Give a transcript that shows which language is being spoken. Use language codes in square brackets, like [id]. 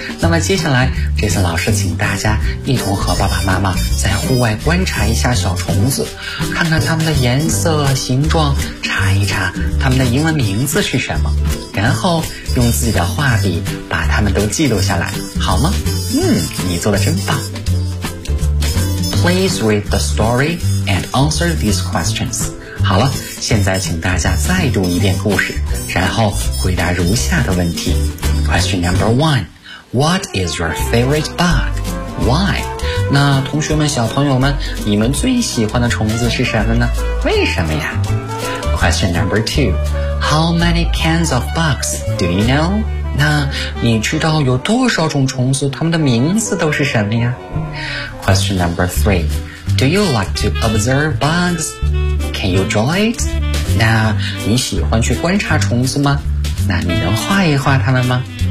[zh] 那么接下来这次老师请大家一同和爸爸妈妈在户外观察一下小虫子，看看它们的颜色形状，查一查它们的英文名字是什么，然后用自己的画笔把它们都记录下来，好吗？你做得真棒。 [en] Please read the story and answer these questions. [zh] 好了，现在请大家再读一遍故事，然后回答如下的问题。 [en] Question number one. What is your favorite bug? Why? [zh] 那同学们，小朋友们，你们最喜欢的虫子是什么呢？为什么呀？ [en] Question number two. How many kinds of bugs do you know? [zh] 那你知道有多少种虫子，它们的名字都是什么呀？ [en] Question number three. Do you like to observe bugs? Can you draw it? [zh] 那你喜欢去观察虫子吗？那你能画一画它们吗？